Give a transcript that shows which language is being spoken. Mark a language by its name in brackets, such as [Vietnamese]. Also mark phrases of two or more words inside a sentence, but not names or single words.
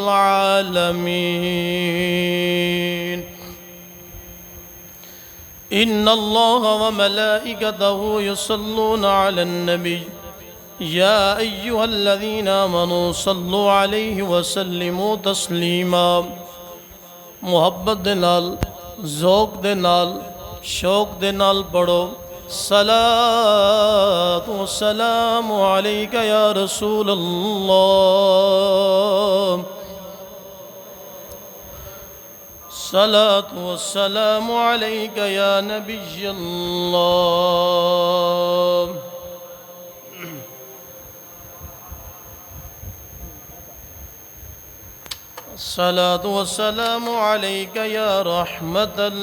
[Arabic] العالمين إن الله وملائكته يصلون على النبي يا أيها الذين آمنوا صلوا عليه وسلموا تسليما [Punjabi] محبت دے نال ذوق دے نال شوق دے نال پڑھو [Arabic] صلاة والسلام عليك يا رسول الله صلاة والسلام عليك يا نبي الله الصلاة والسلام عليك يا رحمة